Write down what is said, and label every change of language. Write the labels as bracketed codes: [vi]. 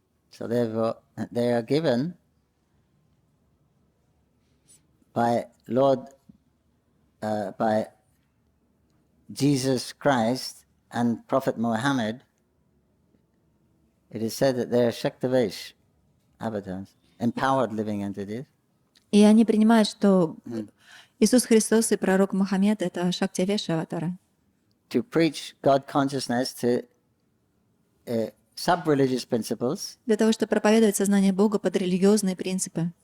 [en] So they are given by by Jesus Christ and Prophet Muhammad. It is said that they are Shaktavesh avatars, empowered living entities. [ru] И они принимают, что Иисус Христос и пророк Мухаммед — это Шактивеша аватара. [en] To preach God consciousness to sub-religious principles. [ru] Для того, чтобы проповедовать сознание Бога под религиозные принципы.